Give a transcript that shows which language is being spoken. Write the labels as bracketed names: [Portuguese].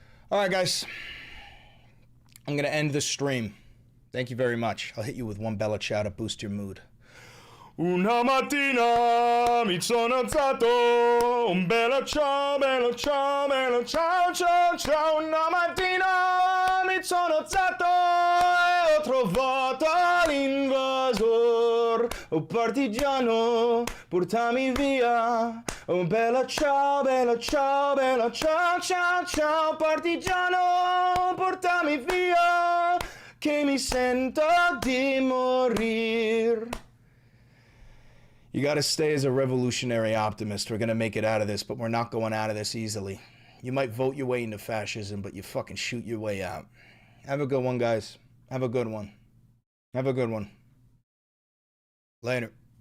[English] All right, guys. I'm going to end the stream. Thank you very much. I'll hit you with one bella ciao to boost your mood. [Italian] Una mattina mi sono alzato, un bella ciao, bella ciao, bella ciao, ciao, ciao. Una mattina mi sono alzato e ho trovato l'invasor. Oh partigiano, portami via. Oh bella ciao, bella ciao, bella ciao, ciao, ciao. Partigiano, portami via, che mi sento di morir. [English] You gotta stay as a revolutionary optimist. We're gonna make it out of this, but we're not going out of this easily. You might vote your way into fascism, but you fucking shoot your way out. Have a good one, guys. Have a good one. Have a good one. Later.